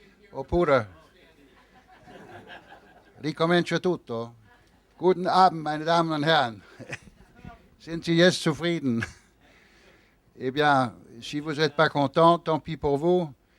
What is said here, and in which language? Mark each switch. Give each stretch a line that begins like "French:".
Italian: Oppure ricomincio tutto?
German: Guten Abend, meine Damen und Herren. Sind Sie jetzt zufrieden?
French: Eh bien, si vous n'êtes pas content, tant pis pour vous.